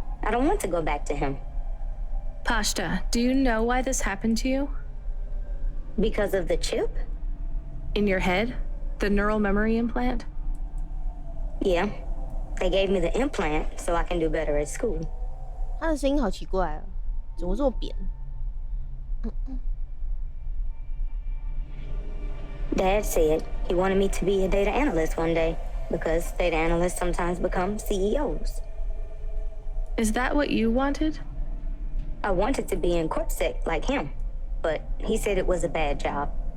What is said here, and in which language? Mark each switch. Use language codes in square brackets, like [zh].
[en] I don't want to go back to him. Pashta, do you know why this happened to you? Because of the chip? In your head? The neural memory implant? Yeah. They gave me the implant so I can do better at school. [zh] 他的声音好奇怪哦，怎么这么扁 [en] ？Dad said he wanted me to be a data analyst one day because data analysts sometimes become CEOs. Is that what you wanted? I wanted to be in CorpSec like him, but he said it was a bad job.